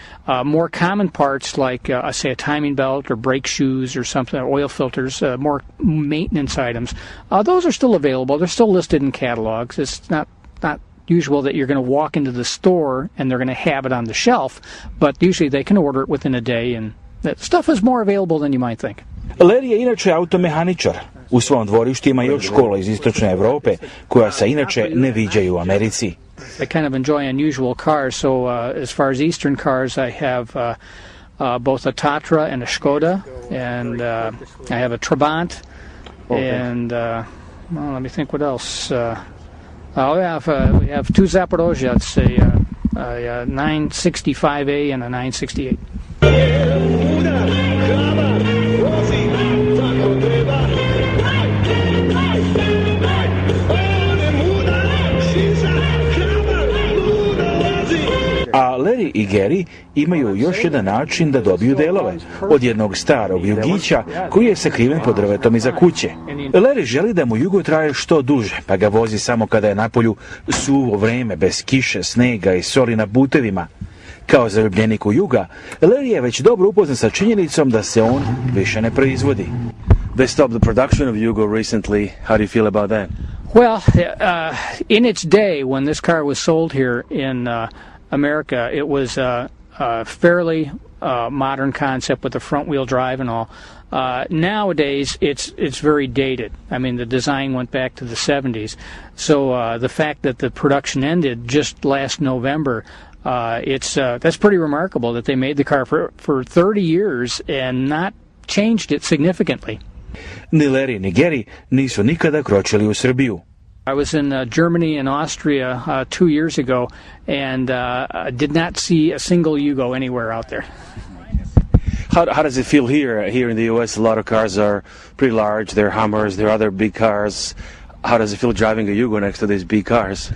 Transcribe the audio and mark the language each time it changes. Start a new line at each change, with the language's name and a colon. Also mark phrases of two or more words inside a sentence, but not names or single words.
English: More common parts like, say, a timing belt or brake shoes or something, oil filters, more maintenance items, those are still available. They're still listed in catalogs. It's not usual that you're going to walk into the store and they're going to have it on the shelf, but usually they can order it within a day, and that stuff is more available than you might think.
Serbian: Larry je inače automehaničar. U svom dvorištu ima još škola iz istočne Evrope, koja se inače ne viđaju u Americi.
English: I kind of enjoy unusual cars, so as far as Eastern cars, I have both a Tatra and a Skoda, and I have a Trabant, and let me think what else. We have two Zaporozhets, a 965A and a 968.
Serbian: A Larry i Gary imaju još jedan način da dobiju delove, od jednog starog jugića koji je sakriven pod drvetom iza kuće. Larry želi da mu Yugo traje što duže, pa ga vozi samo kada je napolju suvo vreme, bez kiše, snega i soli na putevima. Kao zaljubljenik u Yuga, Larry je već dobro upoznat sa činjenicom da se on više ne proizvodi.
English: They stopped the production of Yugo recently. How do you feel about that? Well, in its day, when this car was sold here in America, it was a fairly modern concept with the front-wheel drive and all. Nowadays, it's very dated. I mean, the design went back to the 70s. So the fact that the production ended just last November, that's pretty remarkable that they made the car for 30 years and not changed it significantly.
Serbian: Ni Larry ni Gary nisu nikada kročili u Srbiju.
English: I was in Germany and Austria 2 years ago, and did not see a single Yugo anywhere out there. How does it feel here? Here in the U.S., a lot of cars are pretty large. They're Hummers, they're other big cars. How does it feel driving a Yugo next to these big cars?